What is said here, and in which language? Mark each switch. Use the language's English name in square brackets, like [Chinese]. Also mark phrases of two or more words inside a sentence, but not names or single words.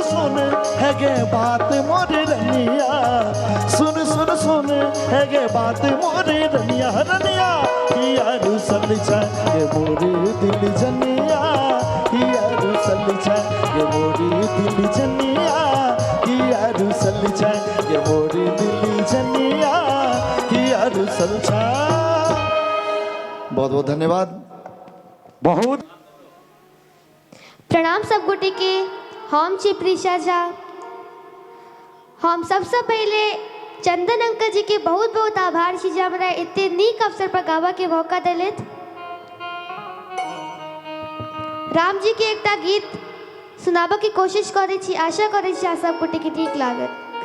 [Maithili] सुन है गे बात मोरे रनिया सुन सुन सुन है गे बात मोरे रनिया रनिया किया रुसल छै गे मोरे दिल जनिया किया रुसल छै गे मोरे दिल जनिया किया रुसल छै गे मोरे दिल जनिया किया रुसल छै बहुत बहुत धन्यवाद बहुत प्रणाम सब गोटे के हम छी प्रिशा झा हम सबसे पहले चंदन अंकल जी के बहुत बहुत आभार छी जे हमरा एते नीक अवसर पर गावा के मौका देलथि राम जी के एकटा गीत सुनाबा की कोशिश करै छी आशा करै छी आप सब गोटे के ठीक लागत